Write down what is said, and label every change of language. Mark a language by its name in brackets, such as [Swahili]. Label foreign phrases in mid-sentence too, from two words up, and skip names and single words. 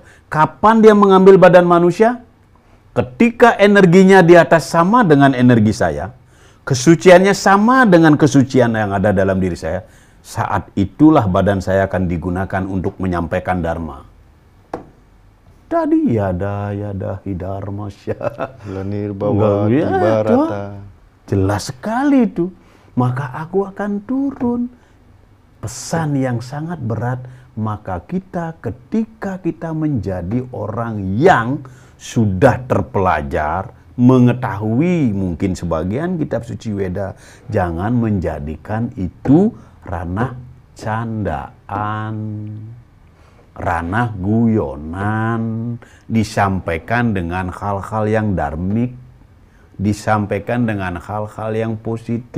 [Indonesian] Kapan dia mengambil badan manusia? Ketika energinya di atas sama dengan energi saya, kesuciannya sama dengan kesucian yang ada dalam diri saya, saat itulah badan saya akan digunakan untuk menyampaikan dharma. [Sanskrit] Tadi yada hidharma Lanir bawa barata. [Indonesian] Jelas sekali itu. Maka aku akan turun. Pesan yang sangat berat, maka ketika kita menjadi orang yang sudah terpelajar, mengetahui mungkin sebagian kitab suci Weda, jangan menjadikan itu ranah candaan, ranah guyonan, disampaikan dengan hal-hal yang dharmik, disampaikan dengan hal-hal yang positif.